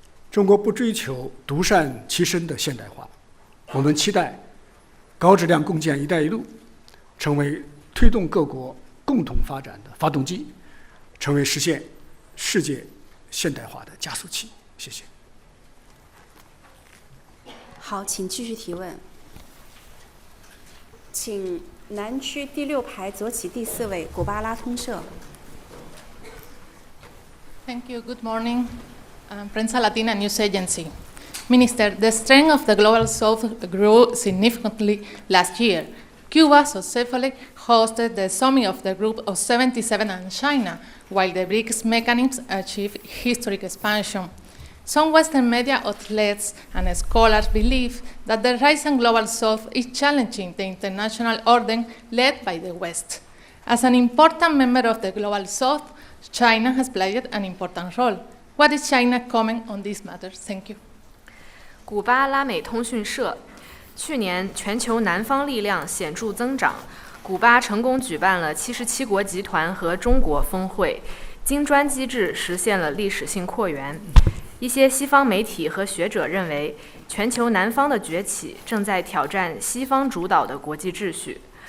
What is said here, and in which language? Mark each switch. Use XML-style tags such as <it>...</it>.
<zh>中国不追求独善其身的现代化，我们期待高质量共建“一带一路”成为推动各国共同发展的发动机，成为实现世界现代化的加速器。谢谢。好，请继续提问。请南区第6排左起第4位古巴拉通社。</zh> <en>Thank you. Good morning. Prensa Latina News Agency. Minister, the strength of the Global South grew significantly last year. Cuba successfully hosted the summit of the Group of 77 and China, while the BRICS mechanism achieved historic expansion. Some Western media outlets and scholars believe that the rising Global South is challenging the international order led by the West. As an important member of the Global South, China has played an important role. What is China's comment on this matter? Thank you.</en> <zh>古巴拉美通讯社，去年全球南方力量显著增长，古巴成功举办了77国集团和中国峰会，金砖机制实现了历史性扩员。一些西方媒体和学者认为，全球南方的崛起正在挑战西方主导的国际秩序。</zh>